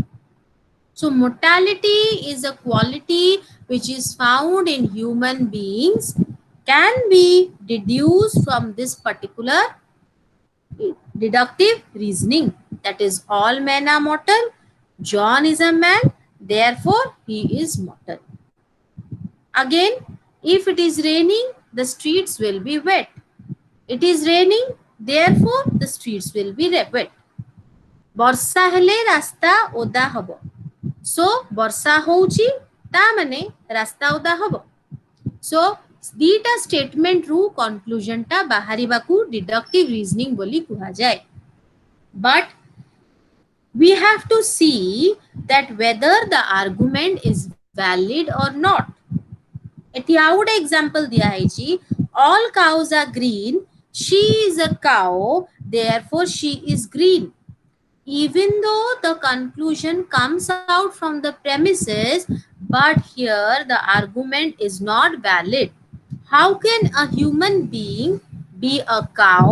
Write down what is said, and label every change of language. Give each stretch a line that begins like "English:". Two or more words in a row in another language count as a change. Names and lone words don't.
English: So, mortality is a quality which is found in human beings, can be deduced from this particular deductive reasoning. That is, all men are mortal. John is a man. Therefore, he is mortal. Again, If it is raining, the streets will be wet. It is raining, therefore the streets will be wet.
Odia: ବର୍ଷା ହେଲେ ରାସ୍ତା ଓଦା ହବ. So ବର୍ଷା ହଉଛି ତା ମାନେ ରାସ୍ତା ଓଦା ହବ. So ଦିଟା statement ରୁ conclusion ଟା ବାହାରିବାକୁ
English: deductive reasoning
Odia: ବୋଲି କୁହାଯାଏ.
English: But we have to see that whether the argument is valid or not.
Odia: ଏଠି ଆଉ ଗୋଟେ example ଦିଆ ହେଇଛି.
English: All cows are green. She is a cow. Therefore, she is green. Even though the conclusion comes out from the premises, but here the argument is not valid. How can a human being be a cow?